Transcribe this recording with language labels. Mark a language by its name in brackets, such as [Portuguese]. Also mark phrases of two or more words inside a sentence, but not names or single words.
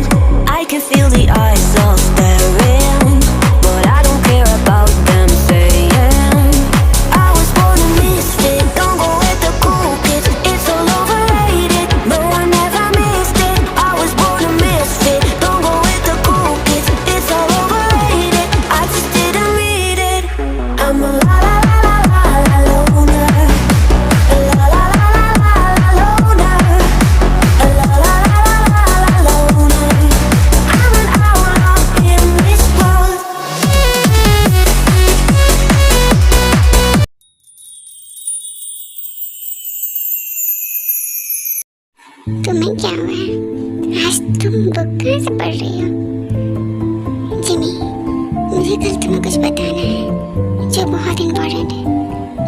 [English] I can feel the eyes all staring, but I don't care about them saying. I was born a misfit. Don't go with the cool kids. It's all overrated. No, I never missed it. I was born a misfit. Don't go with the cool kids. It's all overrated. I just didn't read it. I'm a la la la la la la loner. A la la la la la la loner. A la la la la la la loner. I'm an outlaw in this world. [Hindi] तुम्हें क्या हुआ है? आज तुम बुक कहाँ से पढ़ रही हो? जिमी, मुझे कल तुम्हें कुछ बताना है जो बहुत इम्पोर्टेंट है।